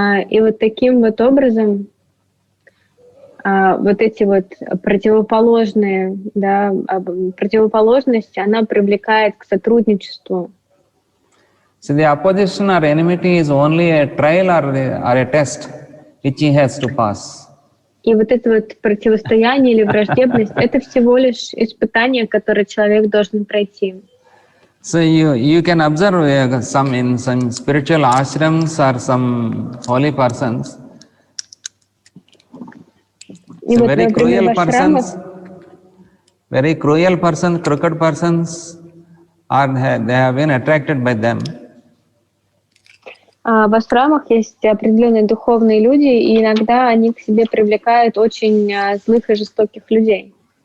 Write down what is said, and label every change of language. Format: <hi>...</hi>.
<ru>И вот таким вот образом вот эти вот противоположные, да, противоположность, она привлекает к сотрудничеству.</ru> <en>So the opposition or enmity is only a trial or a test which he has to pass.</en> <ru>И вот это вот противостояние или враждебность — это всего лишь испытание, которое человек должен пройти.</ru> <en>So you can observe in some spiritual ashrams or some holy persons.</en> <ru>И</ru> <en>So</en> <ru>вот, например, в ашрамах,</ru> <en>very cruel persons, crooked persons, they have been attracted by them.</en> <ru>в ашрамах есть определенные духовные люди, и иногда они к себе привлекают очень злых и жестоких людей.</ru>